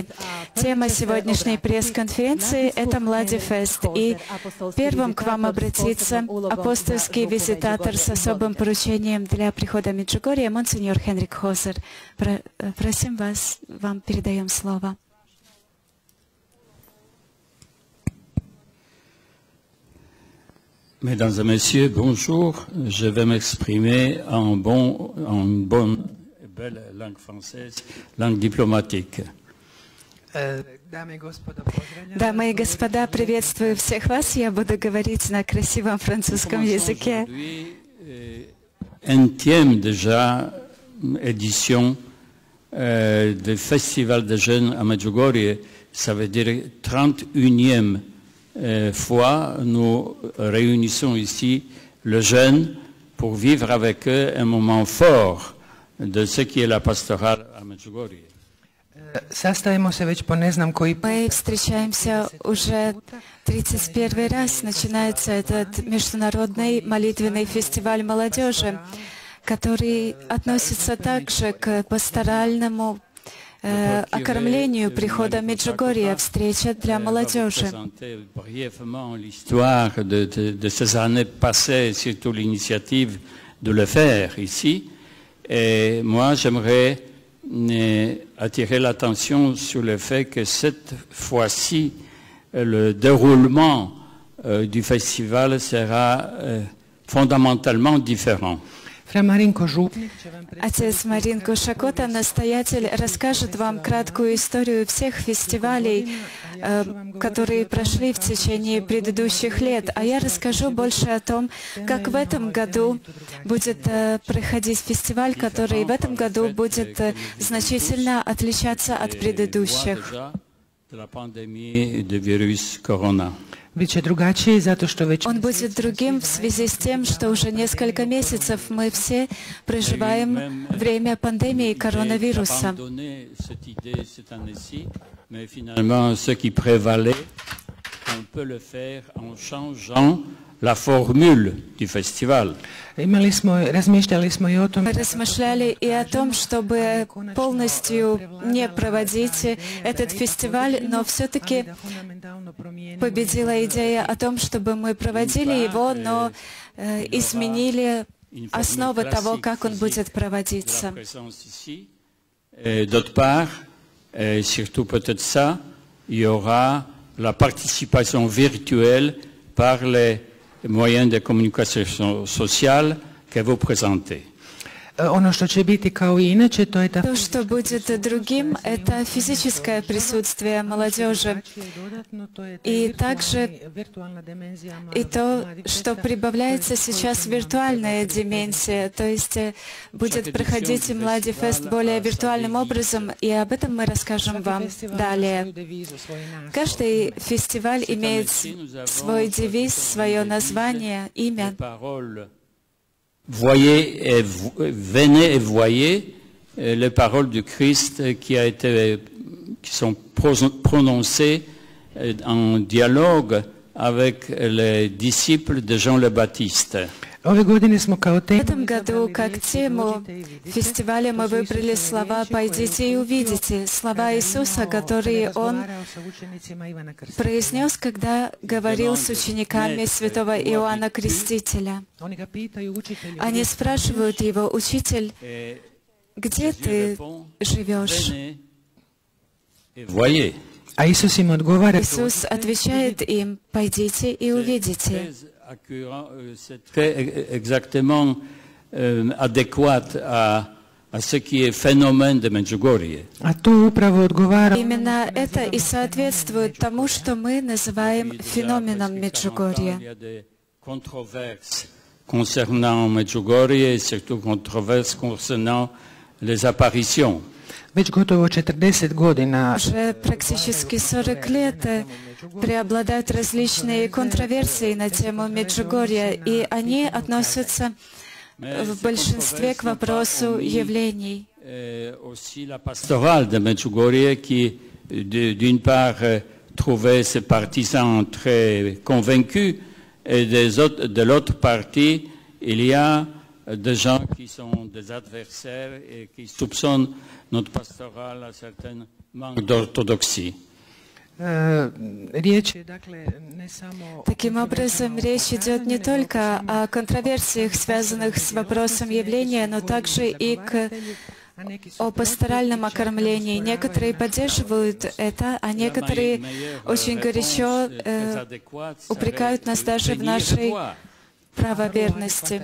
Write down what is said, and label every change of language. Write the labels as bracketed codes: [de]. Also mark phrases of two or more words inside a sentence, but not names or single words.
[ru] Тема сегодняшней пресс-конференции — это Младифест. И первым к вам обратится апостольский визитатор с особым поручением для прихода Меджугорья, монсеньор Хенрик Хозер. Просим вас, вам передаем слово. [fr] Mesdames et messieurs, bonjour. Je vais m'exprimer en une bonne et belle langue française, langue diplomatique. [ru] Дамы и господа, приветствую всех вас. Я буду говорить на красивом французском языке. [fr] Unième déjà édition du Festival des jeunes à Medjugorje, ça veut dire 31e fois nous réunissons ici les jeunes pour vivre avec eux un moment fort de ce qui est la pastorale à Medjugorje. [ru] Мы встречаемся уже 31 раз. Начинается этот международный молитвенный фестиваль молодежи, который относится также к пасторальному окормлению прихода Меджугорья, встреча для молодежи. [fr] L'histoire de ces années passées, surtout l'initiative de le faire ici. Et moi, j'aimerais attirer l'attention sur le fait que cette fois-ci, le déroulement du festival sera fondamentalement différent. [ru] Отец Маринко Шакота, настоятель, расскажет вам краткую историю всех фестивалей, которые прошли в течение предыдущих лет. А я расскажу больше о том, как в этом году будет проходить фестиваль, который в этом году будет значительно отличаться от предыдущих. Он будет другим в связи с тем, что уже несколько месяцев мы все проживаем время пандемии коронавируса. [fr] La formule du festival. [ru] Мы размышляли и о том, чтобы полностью не проводить этот фестиваль, но все-таки победила идея о том, чтобы мы проводили его, но изменили основы того, как он будет проводиться. [fr] D'autre part, surtout peut-être ça, il y aura la participation virtuelle par les moyens de communication sociale que vous présentez. [ru] То, что будет другим, это физическое присутствие молодежи. И также и то, что прибавляется сейчас виртуальная дименсия, то есть будет проходить Младифест более виртуальным образом, и об этом мы расскажем вам далее. Каждый фестиваль имеет свой девиз, свое название, имя. [fr] Venez et voyez les paroles du Christ qui sont prononcées en dialogue avec les disciples de Jean le Baptiste. [ru] В этом году как тему фестиваля мы выбрали слова «Пойдите и увидите», слова Иисуса, которые Он произнес, когда говорил с учениками святого Иоанна Крестителя. Они спрашивают Его: «Учитель, где Ты живешь?» Иисус отвечает им: «Пойдите и увидите». [fr] C'est très exactement adéquat à ce qui est phénomène de Medjugorje. [ru] Именно это и соответствует тому, что мы называем феноменом Меджугорья. [fr] Concernant Medjugorje et surtout controverses concernant les apparitions. [ru] Уже практически 40 лет преобладают различные контроверсии на тему Меджугорья, и они относятся в большинстве к вопросу явлений. [fr] Aussi la pastorale de Medjugorje qui, d'une part, trouvé ses partisans très convaincus. Et de l'autre partie, il y a des gens qui sont des adversaires et qui soupçonnent notre pastoral à certain manque d'orthodoxie. [ru] Таким образом, речь идет не только о контроверсиях, связанных с вопросом явления, но также и о пасторальном окормлении. Некоторые поддерживают это, а некоторые очень горячо упрекают нас даже в нашей правоверности.